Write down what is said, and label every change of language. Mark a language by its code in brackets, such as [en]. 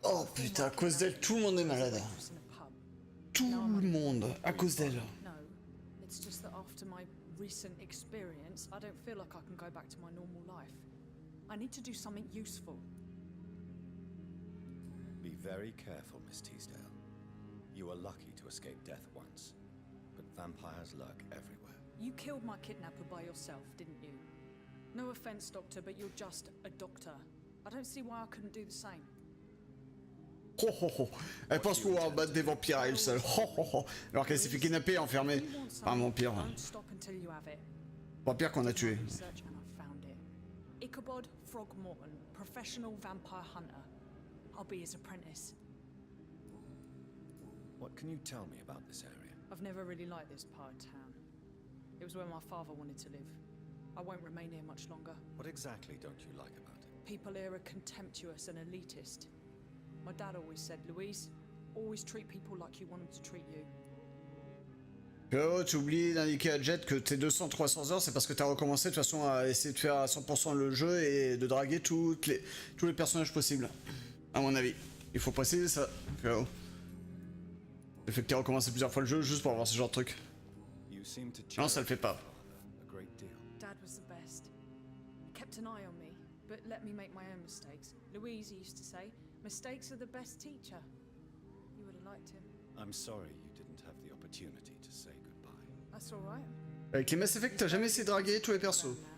[fr] Oh putain, à cause d'elle, tout le monde est malade. [en] Waitress in a pub. [fr] Tout le monde, à cause d'elle. [en] No, it's just that after my recent experience, I don't feel like I can go back to my normal life. I need to do something useful. Be very careful, Miss Teasdale. You were lucky to escape death once, but vampires lurk everywhere. You killed my kidnapper by yourself, didn't you? No offense, Doctor, but you're just a doctor. I don't see why I couldn't do the same. Oh oh oh. [fr] Elle pense pouvoir battre des vampires à elle seule. Oh oh oh. Alors qu'elle s'est fait kidnapper et enfermer par un vampire. [en] Don't stop until you have it. [fr] Vampire qu'on a tué. [en] Research and I found it. Ichabod Throgmorton, professional vampire hunter. I'll be his apprentice. What can you tell me about this area? I've never really liked this part of town. It was where my father wanted to live. I won't remain here much longer. What exactly don't you like about it? People here are contemptuous and elitist. My dad always said, Louise, always treat people like you want them to treat you. [fr] Oh, tu oublies d'indiquer à Jet que tes 200-300 heures, c'est parce que t'as recommencé de toute façon à essayer de faire à 100% le jeu et de draguer tous les personnages possibles. À mon avis. Il faut préciser ça. Oh. Le fait que t'aies recommencé plusieurs fois le jeu juste pour avoir ce genre de truc. Non, ça le fait pas. [en] Dad was the best. Kept an eye on me, but let me make my own mistakes. Louise used to say, mistakes are the best teacher. You would have liked him. I'm sorry you didn't have the opportunity to say goodbye. That's all right. [fr] Avec les Mass Effect, t'as jamais essayé de draguer tous les persos.